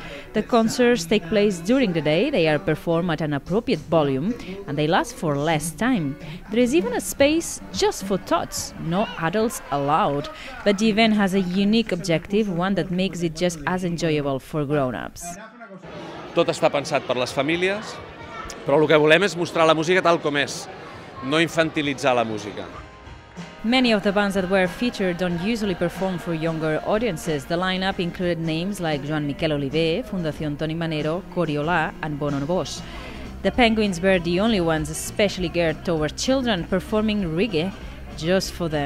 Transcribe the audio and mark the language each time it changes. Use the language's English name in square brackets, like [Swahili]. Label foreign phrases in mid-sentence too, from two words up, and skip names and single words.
[English] The concerts take place during the day, they are performed at an appropriate volume, and they last for less time. There is even a space just for tots, no adults allowed. But the event has a unique objective, one that makes it just as enjoyable for grown-ups. [Catalan] Tot està pensat per les famílies, però el que volem és mostrar la música tal com és, no infantilitzar la música. [English] Many of the bands that were featured don't usually perform for younger audiences. The lineup included names like Joan Miquel Oliver, Fundación Toni Manero, Coriolà and Bono Bosch. The Penguins were the only ones especially geared toward children, performing reggae just for them.